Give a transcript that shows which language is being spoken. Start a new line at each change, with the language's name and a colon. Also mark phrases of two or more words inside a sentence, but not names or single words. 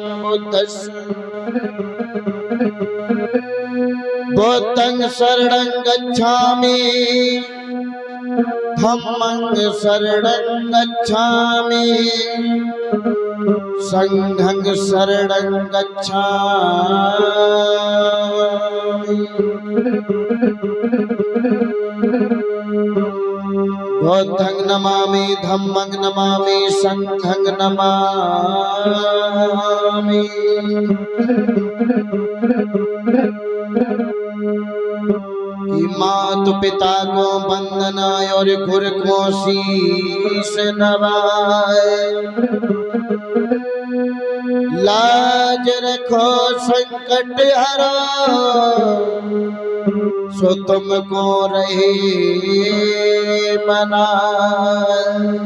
Pali: बुद्धं शरणं गच्छामि धम्मं शरणं गच्छामि संघं शरणं गच्छामि। बुद्धं नमामि धम्मं नमामि संघं नमामि।
Hindi: कि मातु पिता को वंदना और गुरु को शीश नवाए। लाज रखो संकट हरो सो तुमको रहे मनाए।